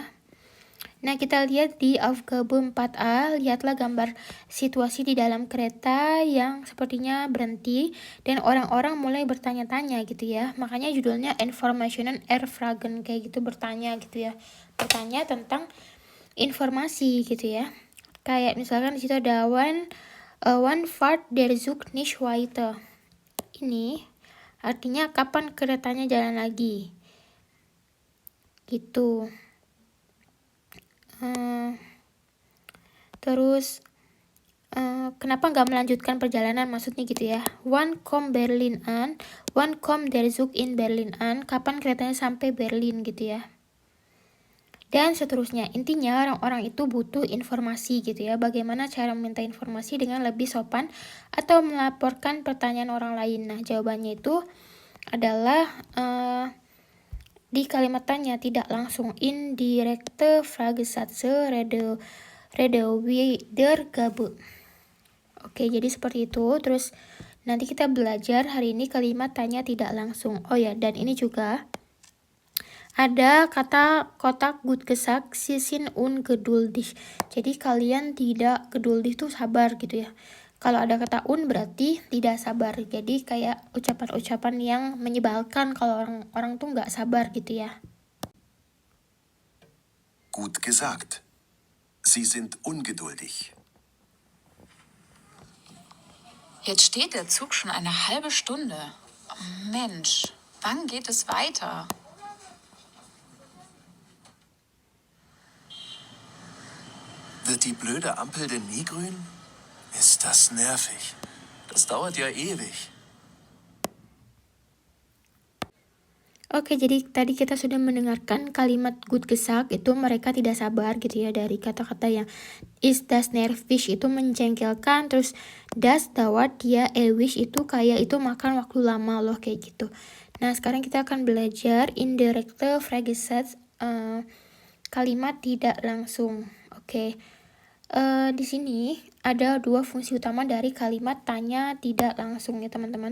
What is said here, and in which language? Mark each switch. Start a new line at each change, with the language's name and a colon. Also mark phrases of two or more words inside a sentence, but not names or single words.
Indonesian: Nah, kita lihat di Aufgabe 4a, lihatlah gambar situasi di dalam kereta yang sepertinya berhenti dan orang-orang mulai bertanya-tanya gitu ya. Makanya judulnya
German: Informationen erfragen,
Indonesian: kayak gitu, bertanya gitu ya. Bertanya tentang informasi gitu ya. Kayak misalkan di situ ada
German: wann fahrt der Zug nicht weiter.
Indonesian: Ini artinya kapan keretanya jalan lagi. Gitu. Terus kenapa nggak melanjutkan perjalanan, maksudnya gitu ya.
German: Wann kommt Berlin an? Wann kommt der Zug in Berlin an?
Indonesian: Kapan keretanya sampai Berlin gitu ya. Dan seterusnya. Intinya orang-orang itu butuh informasi gitu ya. Bagaimana cara meminta informasi dengan lebih sopan atau melaporkan pertanyaan orang lain. Nah, jawabannya itu adalah di kalimat tanya tidak langsung,
German: indirekte Fragesätze Rede Wiedergabe.
Indonesian: Oke, jadi seperti itu. Terus Nanti kita belajar hari ini kalimat tanya tidak langsung. Oh ya, dan ini juga ada kata kotak
German: gut gesagt, Sie sind ungeduldig.
Indonesian: Jadi kalian tidak geduldig tuh sabar gitu ya. Kalau ada kata berarti tidak sabar. Jadi kayak ucapan-ucapan yang menyebalkan kalau orang tuh nggak sabar gitu ya.
German: Gut gesagt. Sie sind ungeduldig. Jetzt steht der Zug schon eine halbe Stunde. Oh Mensch, wann geht es weiter? Wird die blöde Ampel denn nie grün? Ist das nervig. Das dauert ja ewig.
Indonesian: Oke, jadi tadi kita sudah mendengarkan kalimat
German: gut gesagt
Indonesian: itu mereka tidak sabar gitu ya, dari kata-kata yang
German: ist das nervig
Indonesian: itu menjengkelkan, terus
German: das dauert ya ewig
Indonesian: itu kayak itu makan waktu lama loh kayak gitu. Nah, sekarang kita akan belajar
German: indirekte Fragesatz,
Indonesian: kalimat tidak langsung. Oke. Di sini ada dua fungsi utama dari kalimat tanya tidak langsung ya teman-teman.